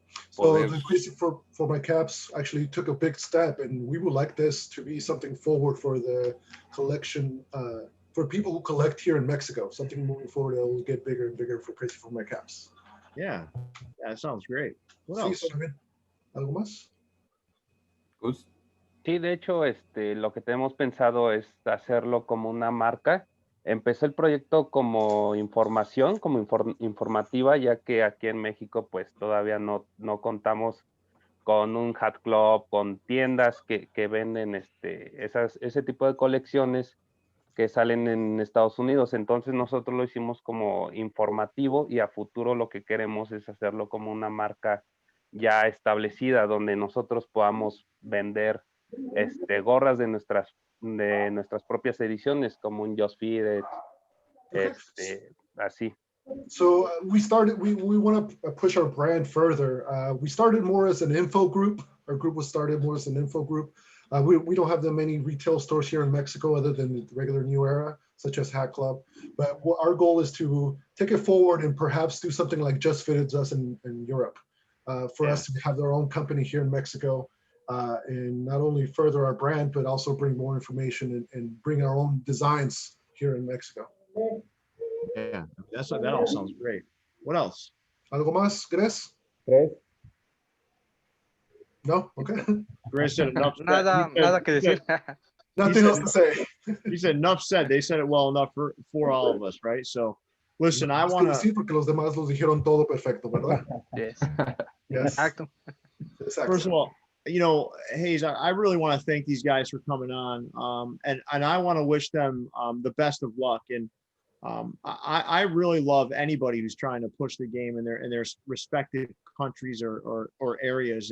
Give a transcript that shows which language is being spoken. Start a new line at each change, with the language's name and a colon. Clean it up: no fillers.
English: So the Crazy for my caps actually took a big step, and we would like this to be something forward for the collection, for people who collect here in Mexico, something moving forward that will get bigger and bigger for Crazy for my caps. Yeah, that sounds great. What
Spanish: Sí,
English: else?
Spanish: bien. ¿Algo más? Gus. Sí, de hecho, lo que tenemos pensado es hacerlo como una marca. Empezó el proyecto como información, como informativa, ya que aquí en México pues todavía no contamos con un hat club, con tiendas que venden ese tipo de colecciones que salen en Estados Unidos. Entonces nosotros lo hicimos como informativo y a futuro lo que queremos es hacerlo como una marca ya establecida, donde nosotros podamos vender gorras de nuestras propias ediciones, como un Just Fitted, así.
English: So we want to push our brand further. We started more as an info group. Our group was started more as an info group. We don't have that many retail stores here in Mexico other than the regular New Era, such as Hat Club. But our goal is to take it forward and perhaps do something like Just Fitted does in Europe. For us to have our own company here in Mexico, and not only further our brand, but also bring more information and bring our own designs here in Mexico. Yeah, that all sounds great. What else?
Spanish: ¿Algo más, Gres? ¿Tres?
English: No? Okay. Gres said enough.
Spanish: Nada que decir.
English: Nothing else to say. He said enough said. They said it well enough for all of us, right? So, listen, I want to.
Spanish: Sí, porque los demás los dijeron todo perfecto, ¿verdad?
English: Yes. Yes.
Spanish: Exacto.
English: First of all, you know, Hayes, I really want to thank these guys for coming on, and I want to wish them the best of luck. And I really love anybody who's trying to push the game in their respective countries or areas.